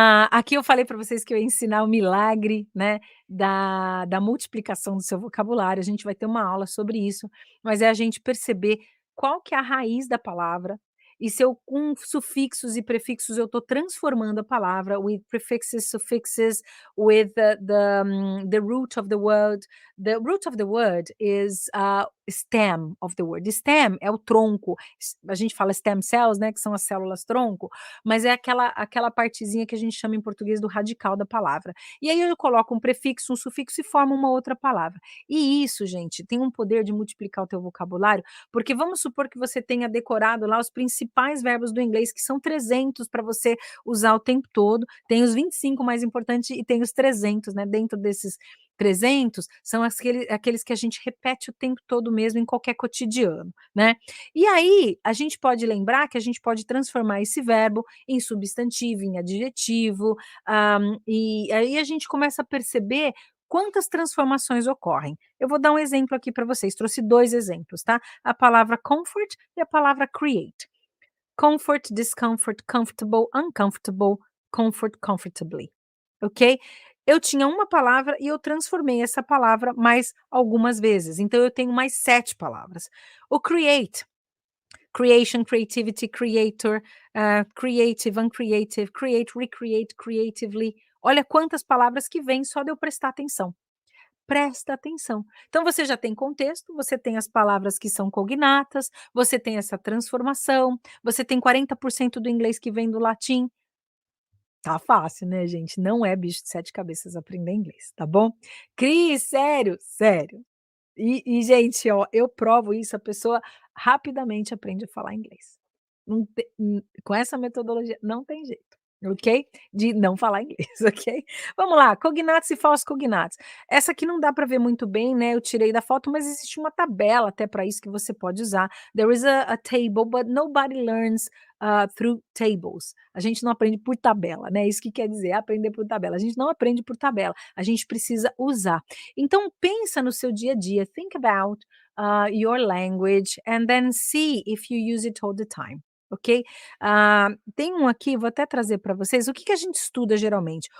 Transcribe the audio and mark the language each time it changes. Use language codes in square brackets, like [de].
[pt] Aqui eu falei para vocês que eu ia ensinar o milagre, né, da multiplicação do seu vocabulário, a gente vai ter uma aula sobre isso, mas é a gente perceber qual que é a raiz da palavra, e se eu com sufixos e prefixos eu estou transformando a palavra, [en] with prefixes, suffixes, with the root of the word. The root of the word is, stem of the word. [pt] Stem é o tronco, a gente fala stem cells, né, que são as células tronco, mas é aquela partezinha que a gente chama em português do radical da palavra. E aí eu coloco um prefixo, um sufixo e formo uma outra palavra. E isso, gente, tem um poder de multiplicar o teu vocabulário, porque vamos supor que você tenha decorado lá os principais verbos do inglês, que são 300 para você usar o tempo todo, tem os 25 mais importantes e tem os 300, né, dentro desses 300 são aqueles que a gente repete o tempo todo mesmo em qualquer cotidiano, né. E aí, a gente pode lembrar que a gente pode transformar esse verbo em substantivo, em adjetivo, e aí a gente começa a perceber quantas transformações ocorrem. Eu vou dar um exemplo aqui para vocês, trouxe 2 exemplos, tá? A palavra comfort e a palavra create. [en] Comfort, discomfort, comfortable, uncomfortable, comfort, comfortably, ok? [pt] Eu tinha uma palavra e eu transformei essa palavra mais algumas vezes, então eu tenho mais 7 palavras. [en] O create, creation, creativity, creator, creative, uncreative, create, recreate, creatively. [pt] Olha quantas palavras que vêm só de eu prestar atenção. Presta atenção. Então você já tem contexto, você tem as palavras que são cognatas, você tem essa transformação, você tem 40% do inglês que vem do latim. Tá fácil, né, gente? Não é bicho de 7 cabeças aprender inglês, tá bom? Cris, sério, sério. E gente, ó, eu provo isso, a pessoa rapidamente aprende a falar inglês. Com essa metodologia não tem jeito, ok? De não falar inglês, ok? Vamos lá, cognatos e falsos cognatos. Essa aqui não dá para ver muito bem, né, eu tirei da foto, mas existe uma tabela até para isso que você pode usar. [en] There is a table, but nobody learns, through tables. [pt] A gente não aprende por tabela, né, isso que quer dizer, aprender por tabela. A gente não aprende por tabela, a gente precisa usar. Então pensa no seu dia a dia, [en] think about, your language and then see if you use it all the time, ok? [pt] Tem um aqui, vou até trazer para vocês, o que que a gente estuda geralmente?